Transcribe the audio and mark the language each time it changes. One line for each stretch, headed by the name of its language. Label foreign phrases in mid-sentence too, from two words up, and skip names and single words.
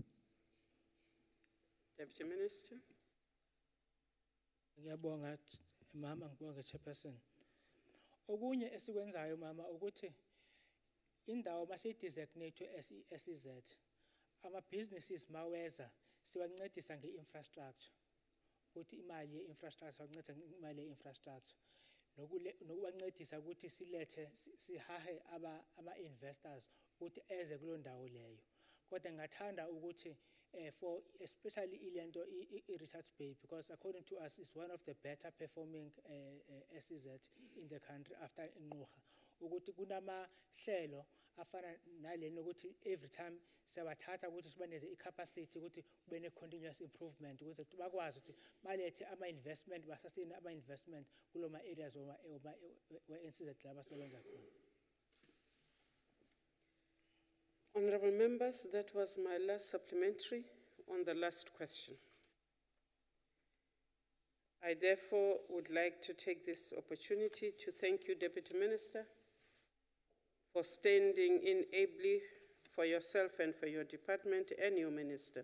English: Deputy Minister.
Zulu: Ngiyabonga mama, ngibonga Chairperson. Okunye esikwenzayo mama ukuthi indawo mase-designate SEZ ama-businesses maweza siwancedisa nge-infrastructure ukuthi imali ye-infrastructure wancedisa imali ye-infrastructure nokubancedisa ukuthi sihahe ama-investors ukuthi eze kulo ndawo leyo. Kodwa ngathanda ukuthi
English: for especially
Zulu: ilento i-Richards Bay,
English: because according to us it's one of the better performing SEZ in the country
Zulu: after Ngqura, ukuthi kunamahlelo afana nalena ukuthi
English: every time
Zulu: siyabathatha ukuthi sibaneze i-capacity ukuthi kube ne-
English: continuous improvement
Zulu: ukuze bakwazi ukuthi balethe ama-investment basustain ama-investment kuloma areas we-NCZ la basebenza khona.
English: Honorable members, that was my last supplementary on the last question. I therefore would like to take this opportunity to thank you, Deputy Minister, for standing in ably for yourself and for your department and your minister.